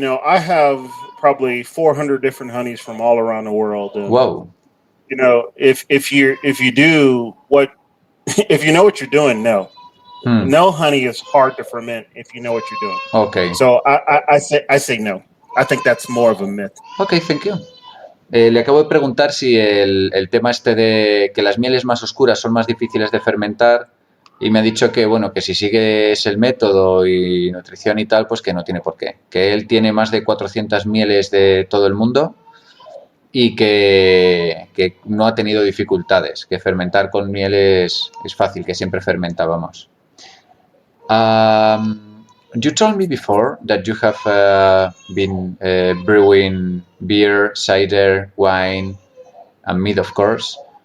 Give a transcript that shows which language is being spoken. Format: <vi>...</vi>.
<en>I have probably 400 different honeys from all around the world. And, wow. If you do what if you know what you're doing, no. No honey is hard to ferment if you know what you're doing. Okay. So I say no. I think that's more of a myth. Okay, thank you.</en> <es>Le acabo de preguntar si el tema este de que las mieles más oscuras son más difíciles de fermentar y me ha dicho que, bueno, que si sigues el método y nutrición y tal, pues que no tiene por qué. Que él tiene más de 400 mieles de todo el mundo y que no ha tenido dificultades, que fermentar con miel es fácil, que siempre fermentábamos.</es> <en>You told me before that you have been brewing beer, cider, wine, and mead, of course.</en>